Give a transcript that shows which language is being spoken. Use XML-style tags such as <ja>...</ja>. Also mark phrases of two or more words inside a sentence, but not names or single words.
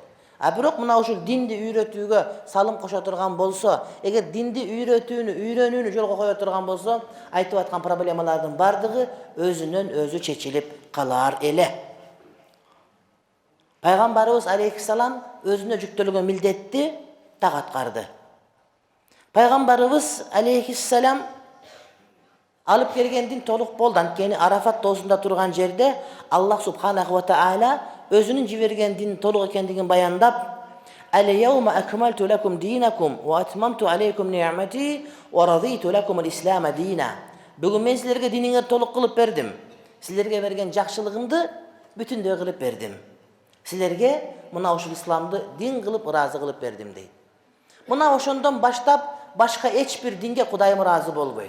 <ky>А бирок мына ушул динди үйрөтүүгө салым кошо турган болсо, эгер динди үйрөнүүнү жолго кое турган болсо, айтып аткан проблемалардын бардыгы өзүнөн өзү чечилип калар эле. Пайгамбарыбыз алейхиссалам өзүнө жүктөлгөн милдетти так аткарды. Пайгамбарыбыз алейхиссалам алып келген дин толук болду. Анткени Арафат тоосунда турган жерде Аллах</ky> <ar>سبحانه وتعالى</ar> <ky>өзүнүн жиберген дин толук экендигин баяндап,</ky> <ar>"اليوم أكملت لكم دينكم وأتممت عليكم نعمتي ورضيت لكم الإسلام دينا."</ar> <ky>Бүгүн мен силерге диниңерди толук кылып бердим. Силерге берген жакшылыгымды бүтүндөй кылып бердим. Силерге мына ушул исламды дин кылып ыраазы кылып бердим дейт. Мына ошондон баштап башка эч бир динге Кудайым ыраазы болбойт.</ky>